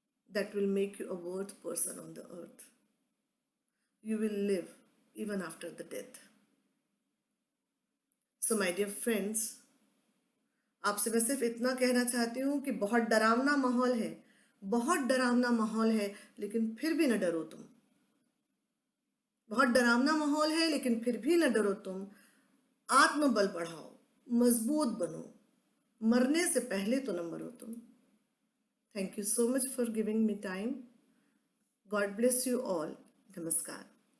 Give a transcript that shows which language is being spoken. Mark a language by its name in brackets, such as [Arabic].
[English] That will make you a worth person on the earth. You will live even after the death. So my dear friends, [Hindi] आपसे मैं सिर्फ इतना कहना चाहती हूँ कि बहुत डरावना माहौल है, बहुत डरावना माहौल है, लेकिन फिर भी न डरो तुम। बहुत डरावना माहौल है लेकिन फिर भी न डरो तुम। आत्मबल बढ़ाओ, मजबूत बनो, मरने से पहले तो न मरो तुम। [English] Thank you so much for giving me time. God bless you all. Namaskar.